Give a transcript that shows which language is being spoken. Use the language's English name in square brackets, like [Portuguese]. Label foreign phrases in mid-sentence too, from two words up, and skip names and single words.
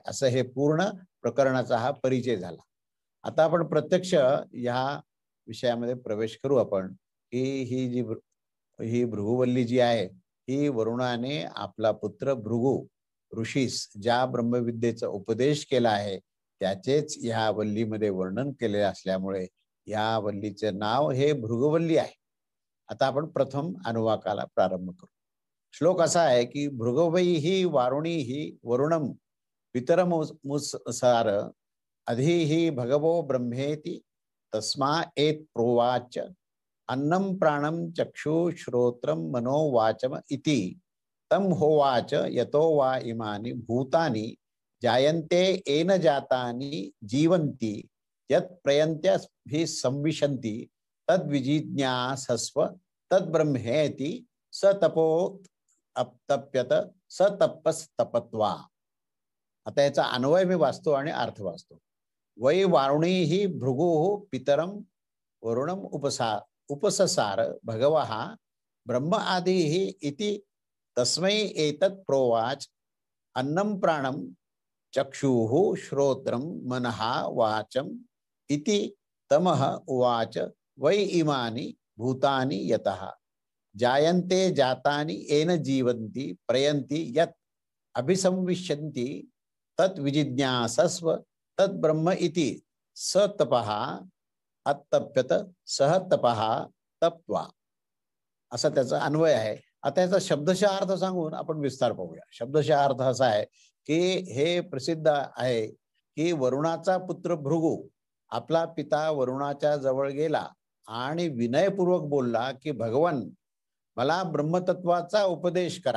[Marathi] असं हे पूर्ण प्रकरणाचा हा परिचय झाला. आता आपण प्रत्यक्ष ह्या विषयामध्ये प्रवेश करू आपण की ही भृगुवल्ली जी आहे ही वरुणाने आपला पुत्र भृगु ऋषीस ज्या ब्रह्मविद्येचा उपदेश केला आहे त्याचेच ह्या वल्लीमध्ये वर्णन केले असल्यामुळे या वल्लीचे नाव हे भृगुवल्ली आहे. आता आपण प्रथम अनुवाकाला प्रारंभ करू. श्लोक असा आहे की [Sanskrit] भृगवै ही वारुणी ही वरुणम पितरमुसार अधि भगवो ब्रह्मेति तस्मा एत प्रोवाच अन्नं प्राणं चक्षु श्रोत्रं मनो वाचम इति तम होवाच यतो वा इमानि भूतानि जायन्ते येन जातानि जीवन्ति यत् प्रयन्त्यभिः संविशन्ति तद्विजिज्ञासस्व तद्ब्रह्मेति स तपो अप्तप्यत स तपस्तपत्वा. [Marathi] आता याचा अन्वय मी वाचतो आणि अर्थ वाचतो. [Sanskrit] वै वारुणी ही भृगु पितरम वरुणम उपससार भगवः ब्रह्म आदि इति तस्मै एतत् प्रोवाच अन्नं प्राणं चक्षुः श्रोत्रं मनः वाचम इति तमः उवाच वै इमानि भूतानि यतः जायन्ते जातानि येन जीवन्ति प्रयन्ति यत् अभिसंविशन्ति तत् विजिज्ञासस्व तत् ब्रह्म इति स तपः अत्तप्यत सह तपः तप्त्वा. [Marathi] असा त्याचा अन्वय आहे. आता याचा शब्दशः अर्थ सांगून आपण विस्तार पाहूया. शब्दशः अर्थ असा आहे की हे प्रसिद्ध आहे की वरुणाचा पुत्र भृगु आपला पिता वरुणाच्या जवळ गेला आणि विनयपूर्वक बोलला की भगवन मला ब्रह्मतत्वाचा उपदेश करा.